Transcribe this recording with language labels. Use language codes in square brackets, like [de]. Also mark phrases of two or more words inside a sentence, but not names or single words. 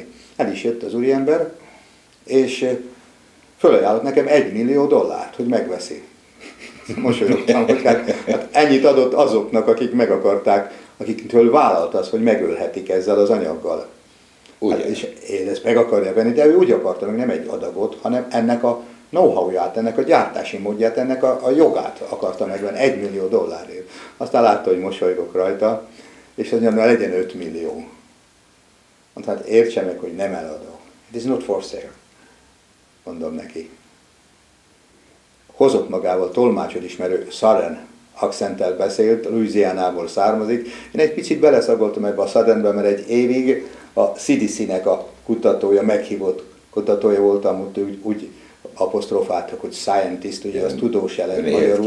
[hu] El is jött az úriember, és fölajánlott nekem $1 millió, hogy megveszi. Mosolyogtam, hogy hát ennyit adott azoknak, akik meg akarták, akiktől vállalt az, hogy megölhetik ezzel az anyaggal. Hát, és én ezt meg akarja venni, de ő úgy akarta, meg nem egy adagot, hanem ennek a know-how-ját, ennek a gyártási módját, ennek a jogát akarta megvenni $1 millió. Aztán látta, hogy mosolygok rajta, és azt mondja, legyen 5 millió. Mondta, hát értse meg, hogy nem eladó. [en] It is not for sale. [hu] Mondom neki. Hozott magával tolmácsot ismerő Southern accenttel beszélt, Louisianából származik. Én egy picit beleszagoltam ebbe a Southernbe, mert egy évig a CDC-nek a kutatója, meghívott kutatója voltam, úgy apostrofáltak, hogy scientist, ugye az tudós jelent magyarul.